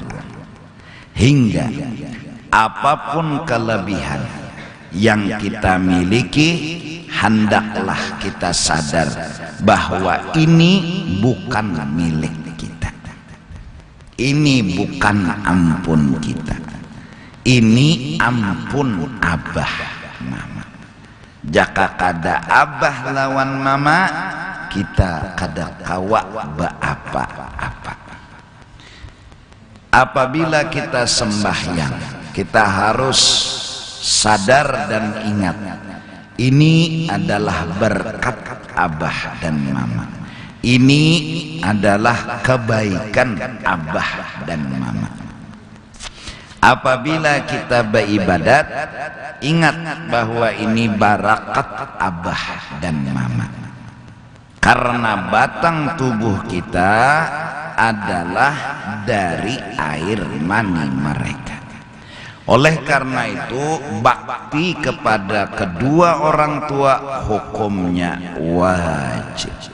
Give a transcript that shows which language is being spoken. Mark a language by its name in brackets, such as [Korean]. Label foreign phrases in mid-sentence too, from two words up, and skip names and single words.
[Banjar] Hingga apapun kelebihan yang kita miliki, hendaklah kita sadar bahwa ini bukan milik kita, ini bukan ampun kita, ini ampun abah mama. Jaka kada abah lawan mama, kita kada kawa apa-apa. [Indonesian] Apabila kita sembahyang, kita harus sadar dan ingat, ini adalah berkat abah dan mama. Ini adalah kebaikan abah dan mama. Apabila kita beribadat, ingat bahwa ini barakat abah dan mama. Karena batang tubuh kita adalah dari air mani mereka. Oleh karena itu, bakti kepada kedua orang tua hukumnya wajib.